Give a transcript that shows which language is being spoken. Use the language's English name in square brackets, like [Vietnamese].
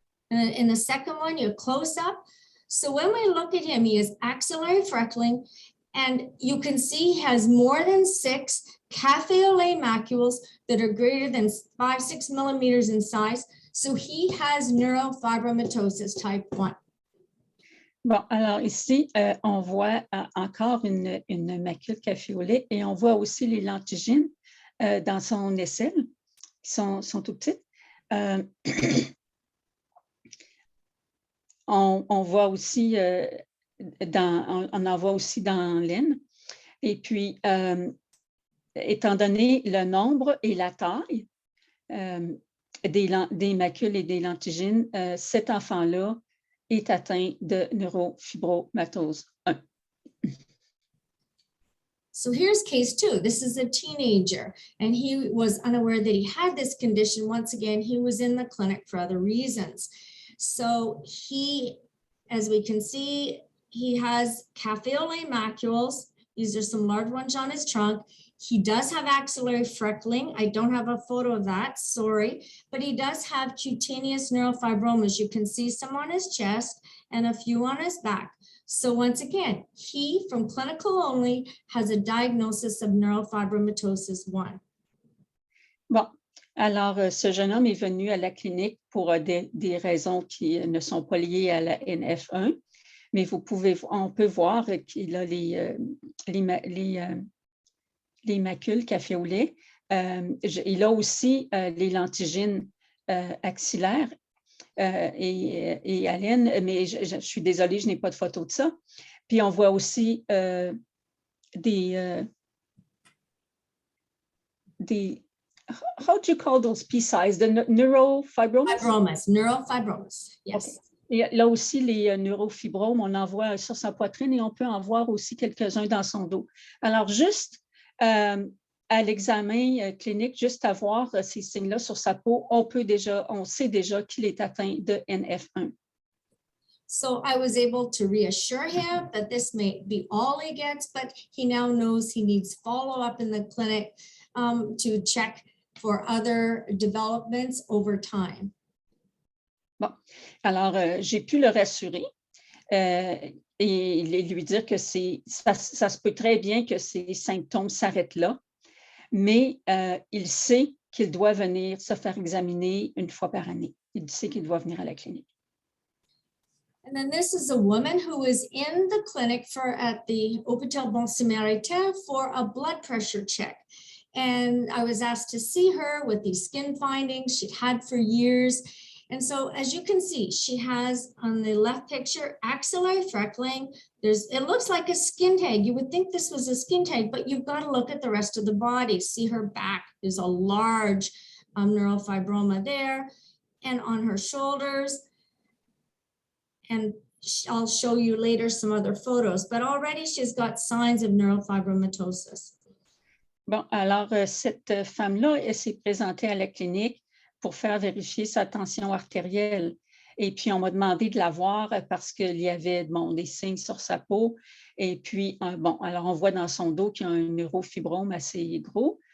[English] In the second one, you're close up. So when we look at him, he has axillary freckling, and you can see he has more than 6 cafe au lait macules that are greater than 5-6 millimeters in size. So he has neurofibromatosis type 1. [French] Bon, alors ici, on voit encore une macule café au lait et on voit aussi les lentigines dans son aisselle, qui sont tout petites. On voit aussi, on en voit aussi dans l'aine. Et puis, étant donné le nombre et la taille des macules et des lentigines, cet enfant-là est atteint de neurofibromatose 1. [English] So here's case 2. This is a teenager, and he was unaware that he had this condition. Once again, he was in the clinic for other reasons. So he, as we can see, he has cafe au lait macules. These are some large ones on his trunk. He does have axillary freckling. I don't have a photo of that, sorry, but he does have cutaneous neurofibromas. You can see some on his chest and a few on his back. So once again, he, from clinical only, has a diagnosis of neurofibromatosis 1. [French] Bon, alors ce jeune homme est venu à la clinique pour des raisons qui ne sont pas liées à la NF1, mais on peut voir qu'il a les macules café au lait. Il a aussi les lentigines axillaires et à l'aine, mais je suis désolée, je n'ai pas de photo de ça. Puis on voit aussi [English] how do you call those P-size? The neurofibromas? Neurofibromas, yes. Okay. [French] Et là aussi, les neurofibromes, on en voit sur sa poitrine et on peut en voir aussi quelques-uns dans son dos. Alors, juste à l'examen clinique, juste à voir ces signes-là sur sa peau, on sait déjà qu'il est atteint de NF1. [English] So I was able to reassure him that this may be all he gets, but he now knows he needs follow-up in the clinic to check for other developments over time. [French] Bon, alors j'ai pu le rassurer et lui dire que ça se peut très bien que ces symptômes s'arrêtent là, mais il sait qu'il doit venir se faire examiner une fois par année. Il sait qu'il doit venir à la clinique. [English] And then this is a woman who is in the clinic at the Hôpital Bon Samaritain for a blood pressure check. And I was asked to see her with these skin findings she'd had for years. And so as you can see, she has on the left picture, axillary freckling. It looks like a skin tag. You would think this was a skin tag, but you've got to look at the rest of the body. See her back, there's a large neurofibroma there, and on her shoulders. And I'll show you later some other photos, but already she's got signs of neurofibromatosis. [French] Bon, alors cette femme-là, elle s'est présentée à la clinique pour faire vérifier sa tension artérielle. Et puis, on m'a demandé de la voir parce qu'il y avait des signes sur sa peau. Et puis, alors on voit dans son dos qu'il y a un neurofibrome assez gros.